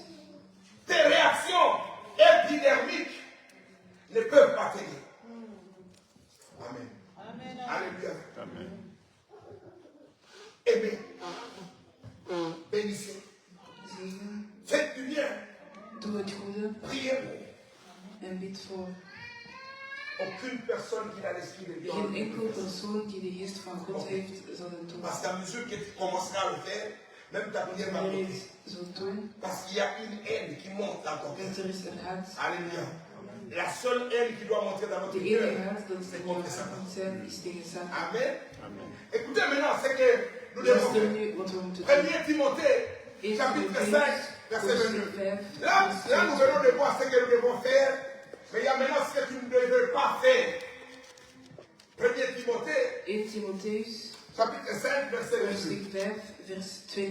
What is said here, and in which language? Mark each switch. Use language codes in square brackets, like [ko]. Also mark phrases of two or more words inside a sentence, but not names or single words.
[fr] Tes réactions épidermiques ne peuvent pas t'aider. Amen. Alléluia. Amen. Aimez. Bénissez. [nl] Zegen. [fr] Faites du bien. [nl] Doe het goede [fr] Priez [nl] en bid voor. [fr] aucune personne qui a l'esprit de Dieu. [nl] Geen enkel persoon die de geest van God heeft, zal het doen. [fr] Parce qu'à mesure que tu commenceras à le faire, même ta prière va [nl] Wanneer je [fr] monter. [nl] het zult doen, [fr] Parce qu'il y a une haine qui monte dans ton cœur. [nl] want er is een haat. [fr] Alléluia. La seule haine qui doit monter dans notre [nl] De [fr] cœur, [nl] enige haat dat [fr] c'est [nl] er [fr] contre [nl] in [fr] Satan. [nl] moet zijn, is tegen Satan. [fr] Amen. Amen. Écoutez maintenant ce que nous devons [nl] Luister [fr] faire. [nl] nu wat we moeten doen. [fr] 1 Timothée, [nl] 1 [fr] chapitre 5, [nl] Timotheus, [fr] verset 22. [nl] hoofdstuk 5, [fr] Là, nous venons de voir ce que nous devons faire, mais il y a maintenant ce que tu ne devais pas faire. 1 Timothée, [nl] 1 Timotheus, [fr] chapitre 5, verset 22. [nl] hoofdstuk 5, vers 20.